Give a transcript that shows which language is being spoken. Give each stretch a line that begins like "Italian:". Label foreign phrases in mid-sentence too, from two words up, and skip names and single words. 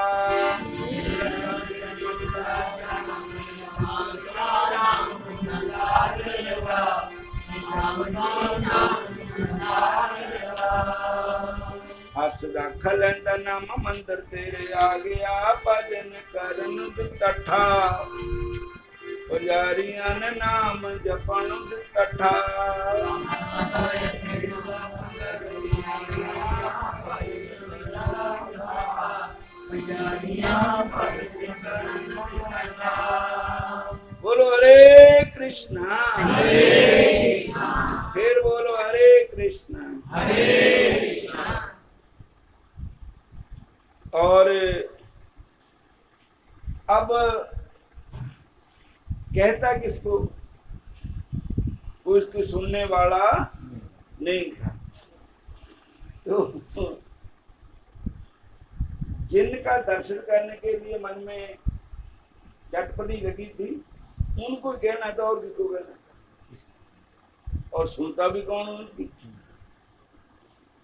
Punjabi: ਹਸ ਦਖਲ ਨਾਮ ਮੰਦਿਰ ਤੇਰੇ ਆ ਗਿਆ, ਭਜਨ ਕਰਨ ਦਿੱਤਾ ਪੁਜਾਰੀਆਂ ਨੇ ਨਾਮ ਜਪਨ ਦਿੱਤਾ।
Hindi: बोलो हरे कृष्णा फिर बोलो हरे कृष्णा हरे कृष्णा। और अब कहता किसको, वो इसको सुनने वाला नहीं था। तो जिनका दर्शन करने के लिए मन में चटपटी लगी थी उनको कहना था और किसको कहना था, और सुनता भी कौन उनकी।